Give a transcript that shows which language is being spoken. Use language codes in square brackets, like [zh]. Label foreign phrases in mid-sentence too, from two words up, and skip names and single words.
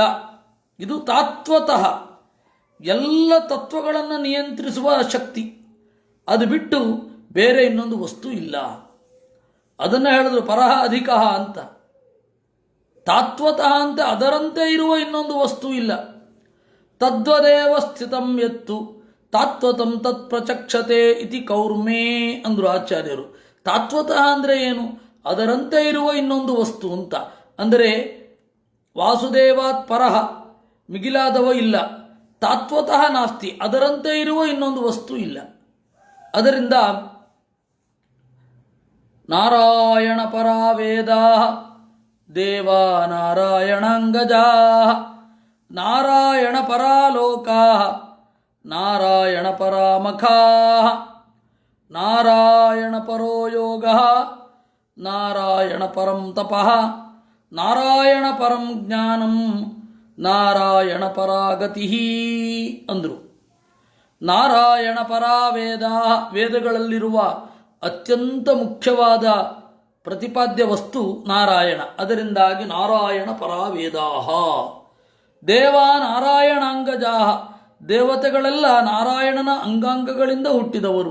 [kn] ಇದು ತಾತ್ವತಃ ಎಲ್ಲ ತತ್ವಗಳನ್ನು ನಿಯಂತ್ರಿಸುವ ಶಕ್ತಿ. ಅದು ಬಿಟ್ಟು ಬೇರೆ ಇನ್ನೊಂದು ವಸ್ತು ಇಲ್ಲ. ಅದನ್ನು ಹೇಳಿದ್ರು [sa] ಪರಹ ಅಧಿಕ [kn] ಅಂತ. ತಾತ್ವತಃ ಅಂತ ಅದರಂತೆ ಇರುವ ಇನ್ನೊಂದು ವಸ್ತು ಇಲ್ಲ. [sa] ತದ್ವದೇವ ಸ್ಥಿತಂ ಯತ್ತು ತಾತ್ವತಂ ತತ್ ಪ್ರಚಕ್ಷತೆ ಇತಿ ಕೌರ್ಮೇ [kn] ಅಂದರು ಆಚಾರ್ಯರು. ತಾತ್ವತಃ ಅಂದರೆ ಏನು? ಅದರಂತೆ ಇರುವ ಇನ್ನೊಂದು ವಸ್ತು ಅಂತ. ಅಂದರೆ [sa] ವಾಸುದೇವಾತ್ ಪರಹ, [kn] ಮಿಗಿಲಾದವ ಇಲ್ಲ. [sa] ತಾತ್ವತಃ ನಾಸ್ತಿ, [kn] ಅದರಂತೆ ಇರುವ ಇನ್ನೊಂದು ವಸ್ತು ಇಲ್ಲ. [sa] ಅದರಿಂದ ನಾರಾಯಣ ಪರಾ ವೇದಾ ದೇವಾ ನಾರಾಯಣಾಂಗಜಾ ನಾರಾಯಣ ಪರಾ ಲೋಕಾ ನಾರಾಯಣ ಪರಾ ಮಖಾ ನಾರಾಯಣ ಪರೋ ಯೋಗ ನಾರಾಯಣ ಪರಂ ತಪಃ ನಾರಾಯಣ ಪರಂ ಜ್ಞಾನಂ ನಾರಾಯಣ ಪರಾಗತಿ ಅಂದರು. ನಾರಾಯಣ ಪರಾ ವೇದ, [kn] ವೇದಗಳಲ್ಲಿರುವ ಅತ್ಯಂತ ಮುಖ್ಯವಾದ ಪ್ರತಿಪಾದ್ಯ ವಸ್ತು ನಾರಾಯಣ. [sa] ಅದರಿಂದಾಗಿ ನಾರಾಯಣ ಪರಾ ವೇದಾಹ. ದೇವ ನಾರಾಯಣಾಂಗಜಾಹ, [kn] ದೇವತೆಗಳೆಲ್ಲ ನಾರಾಯಣನ ಅಂಗಾಂಗಗಳಿಂದ ಹುಟ್ಟಿದವರು.